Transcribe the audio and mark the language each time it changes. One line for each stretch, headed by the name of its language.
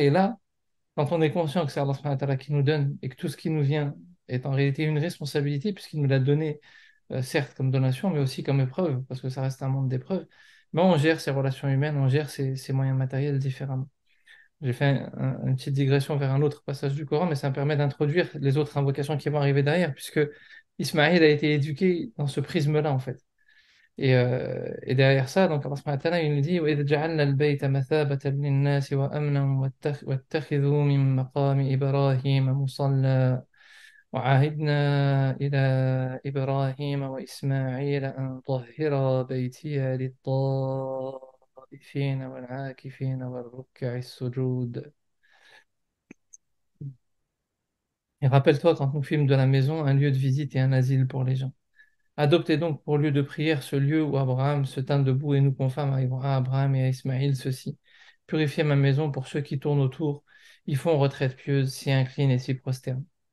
French: Et là, quand on est conscient que c'est Allah subhanahu wa ta'ala qui nous donne et que tout ce qui nous vient est en réalité une responsabilité, puisqu'il nous l'a donné, certes comme donation, mais aussi comme épreuve, parce que ça reste un monde d'épreuves, mais on gère ses relations humaines, on gère ses moyens matériels différemment. J'ai fait une petite digression vers un autre passage du Coran, mais ça me permet d'introduire les autres invocations qui vont arriver derrière, puisque Ismaïl a été éduqué dans ce prisme-là, en fait. Et derrière ça, donc Allah subhanahu wa ta'ala, il nous dit
Arabic: وَإِذْ جَعَلْنَا الْبَيْتَ مَثَابَةً لِلنَّاسِ وَأَمْنًا وَاتَّخِذُوا مِن مَّقَامِ إِبْرَاهِيمَ مُصَلًّى وعهدنا إلى إبراهيم وإسماعيل أن طهرا بيتي للطائفين والعاكفين والركع السجود.
French: Et rappelle-toi quand nous fîmes de la maison un lieu de visite et un asile pour les gens. Adoptez donc pour lieu de prière ce lieu où Abraham se tint debout et nous confirme à Abraham et à Ismaïl ceci. Purifiez ma maison pour ceux qui tournent autour, ils font retraite pieuse, s'y inclinent et s'y prosternent.